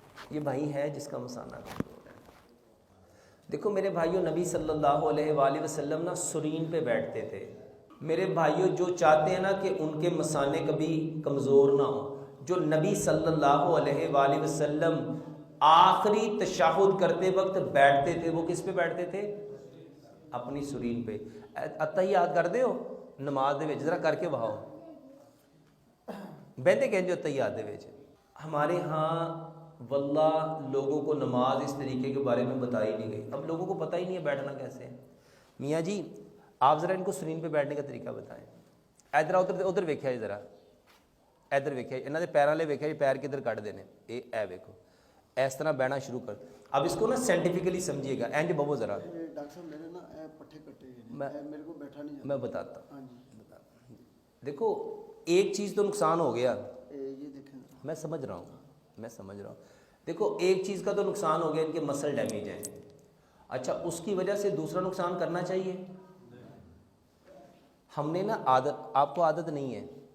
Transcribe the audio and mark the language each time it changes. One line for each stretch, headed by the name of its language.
Urdu: یہ بھائی ہے جس کا مسانہ کمزور ہے. دیکھو میرے بھائیوں، نبی صلی اللہ علیہ وآلہ وسلم نا سرین پہ بیٹھتے تھے. میرے بھائیوں جو چاہتے ہیں نا کہ ان کے مسانے کبھی کمزور نہ ہوں، جو نبی صلی اللہ علیہ وآلہ وسلم آخری تشہد کرتے وقت بیٹھتے تھے، وہ کس پہ بیٹھتے تھے؟ اپنی سرین پہ.
Punjabi: اتحیات کر دے ہو نماز دے وچ، ذرا کر کے بہاؤ بہتے کہ جو اتحیات دے وچ.
Urdu: ہمارے ہاں واللہ لوگوں کو نماز اس طریقے کے بارے میں بتائی نہیں گئی. اب لوگوں کو پتہ ہی نہیں ہے بیٹھنا کیسے ہے. میاں جی آپ ذرا ان کو سرین پہ بیٹھنے کا طریقہ بتائیں.
Punjabi: ادھر ادھر ویکھیا جی، ذرا ادھر ویکھیا، انہاں دے پیراں لے ویکھیا جی، پیر کدھر کٹ دینے. اے ویکھو اس طرح بہنا شروع کر.
Urdu: اب اس کو نا سائنٹیفکلی سمجھیے گا.
Punjabi: اینج بابو ذرا
Urdu: ڈاکٹر صاحب میرے نا پٹھے کٹے ہیں، میرے کو بیٹھا نہیں جاتا. میں بتاتا ہوں. ہاں جی دیکھو ایک چیز تو نقصان ہو گیا، یہ دیکھیں. میں سمجھ رہا ہوں. دیکھو ایک چیز کا تو نقصان ہو گیا، ان کے مسل ڈیمیج ہیں. اچھا اس کی وجہ سے دوسرا نقصان کرنا چاہیے؟ ہم نے نا عادت، آپ کو عادت نہیں ہے.